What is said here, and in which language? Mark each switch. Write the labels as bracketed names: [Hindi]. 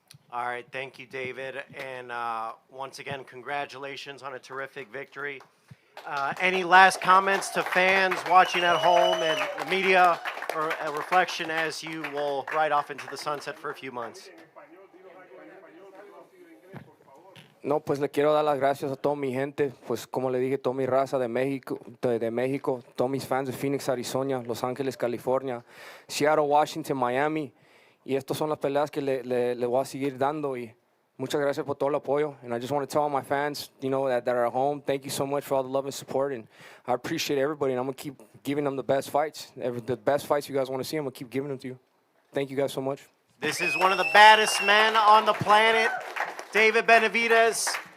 [English] All right, thank you, David. And once again, congratulations on a terrific victory. Any last comments to fans watching at home and the media, or a reflection as you will ride off into the sunset for a few months? [Spanish] No, pues le quiero dar las gracias a toda mi gente, pues como le dije, toda mi raza de México, todos mis fans de Phoenix, Arizona, Los Ángeles, California, Seattle, Washington, Miami, Y estas son las peleas que le voy a seguir dando. Y muchas gracias por todo el apoyo. [English] And I just want to tell all my fans, you know, that are at home, thank you so much for all the love and support. And I appreciate everybody. And I'm going to keep giving them the best fights. The best fights you guys want to see, I'm going to keep giving them to you. Thank you guys so much. This is one of the baddest men on the planet, David Benavidez.